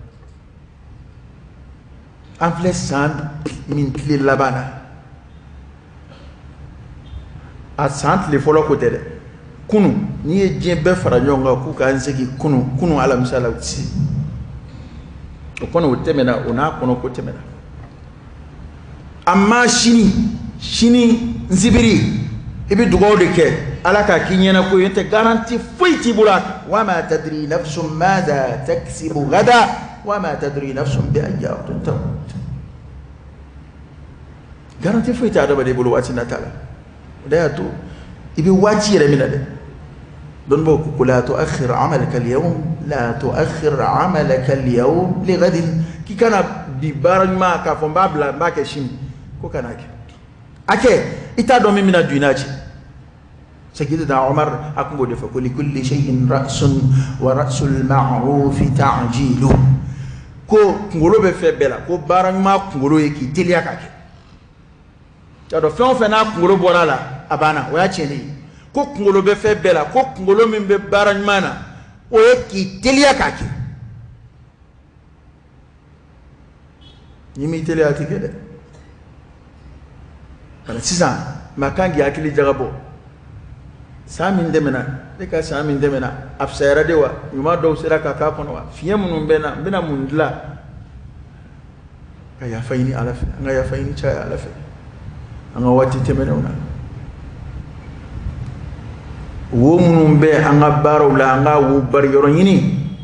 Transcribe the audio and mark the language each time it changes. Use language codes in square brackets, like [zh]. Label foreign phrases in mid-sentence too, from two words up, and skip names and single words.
[bm] an filɛ san min tile laban na a san tile fɔlɔ ko tɛ dɛ kunun n'i ye diɲɛ bɛɛ fara ɲɔgɔn kan k'u k'an segin kunun alamisa la u tɛ se o kɔni o tɛmɛna o n'a kɔnɔ ko tɛmɛna amma sini nsibiri i bɛ dugawu de kɛ ala k'a k'i ɲɛna ko ye n tɛ garanti foyi t'i bolo a kan [ar] وما تدري نفس ماذا تكسب غدا وما تدري نفس بأي أرض تموت [bm] garanti foyi tɛ adamaden bolo waati nata la o de y'a to i bɛ waati yɛrɛ min na dɛ dɔnnibaaw ko [ar] لا تؤخر عملك اليوم لا تؤخر عملك اليوم لغد [bm] k'i kana bi baara ɲuman k'a fɔ n b'a bila n b'a kɛ sini ko kana kɛ a kɛ i t'a dɔn min bɛna don i n'a cɛ Sayyidina Umar a kun b'o de fɔ ko [ar] لكل شيء رأس ورأس المعروف تعجيله [bm] ko kunkolo bɛ fɛn bɛɛ la ko baara ɲuman kunkolo ye k'i teliya k'a kɛ t'a dɔn fɛn o fɛn n'a kunkolo bɔra a la a banna o y'a tiɲɛlen ye ko kunkolo bɛ fɛn bɛɛ la ko kunkolo min bɛ baara ɲuman na o ye k'i teliya k'a kɛ n'i m'i teliya a tɛ kɛ dɛ bari sisan maa kan k'i hakili jagabɔ san min tɛmɛna ne ka san min tɛmɛna a fisayara de wa ɲuman dɔw sera ka k'a kɔnɔ wa fiɲɛ minnu bɛ na n bɛna mun dilan ka yafa ɲini ala fɛ an ka yafa ɲini caya ala fɛ an ka waati tɛmɛnenw na wo minnu bɛ an ka baaraw la an ka wo bari yɔrɔ ɲini